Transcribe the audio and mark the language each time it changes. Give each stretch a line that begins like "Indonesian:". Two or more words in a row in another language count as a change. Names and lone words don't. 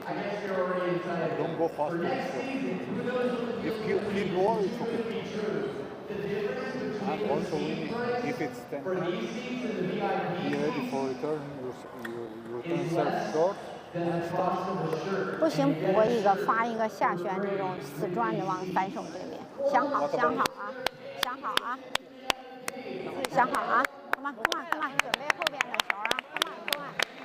English: Don't go fast to this shot. If you keep lower, it's okay. And also winning. If it's 10 times, be ready for return. You return serve short and start.
Chinese: 不行，补一个发一个下旋这种死转的往反手这边。想好，想好啊，想好啊，想好啊。
English: Come on, come on, come on，
Chinese: 准备后边的球啊 ！
English: Come on, come on。